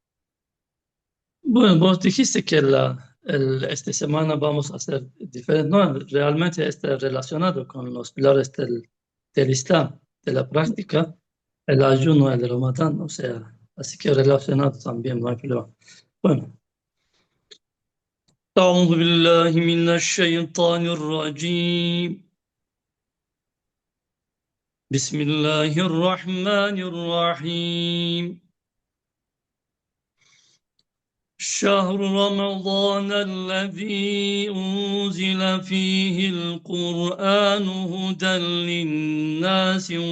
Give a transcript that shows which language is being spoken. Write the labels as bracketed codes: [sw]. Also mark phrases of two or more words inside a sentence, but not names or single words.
[es] Bueno, vos dijiste que esta semana vamos a hacer diferente. No, realmente está relacionado con los pilares del Islam, de la práctica, el ayuno, el Ramadán, o sea, así que relacionado también, no hay problema. Bueno, [ar] أعوذ بالله من الشيطان الرجيم. بسم الله الرحمن الرحيم. شهر رمضان الذي أنزل فيه القرآن هدى للناس